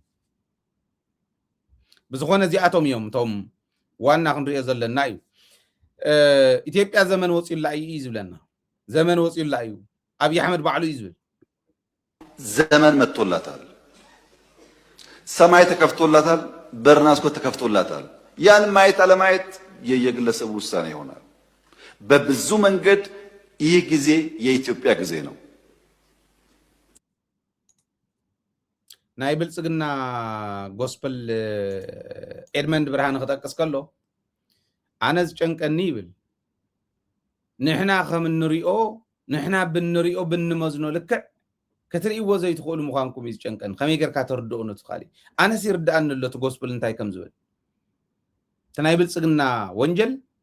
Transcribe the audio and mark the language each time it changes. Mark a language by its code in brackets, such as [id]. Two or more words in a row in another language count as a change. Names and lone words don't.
[ti] ብዝኾነ እዚኣቶም እዮም እቶም ዋና ክንሪኦ ዘለና እዩ ኢትዮጵያ ዘመን ወፂኡላ እዩ ዝብለና ዘመን ወፂኡላ እዩ ኣብይ ኣሕመድ ባዕሉ እዩ ዝብል [am] ዘመን መጥቶላታል ሰማይ ተከፍቶላታል በርና መስኮት ተከፍቶላታል ያን ማየት አለማየት የየግለሰቡ ውሳኔ ይሆናል በብዙ መንገድ ይህ ጊዜ የኢትዮጵያ ጊዜ ነው [ti] ናይ ብልጽግና ጎስፐል ኤድመንድ ብርሃን ክጠቅስ ከሎ ኣነ ዝጨንቀኒ ይብል ንሕና ከም እንሪኦ ንሕና ብንሪኦ ብንመዝኖ ልክዕ ክትርእይዎ ዘይትኽእሉ ምዃንኩም እዩ ዝጨንቀኒ ከመይ ጌርካ ተርድኡ ነቱ ካሊእ ኣነስ ይርድኣኒ ኣሎ እቲ ጎስፐል እንታይ ከም ዝብል እቲ ናይ ብልጽግና ወንጀል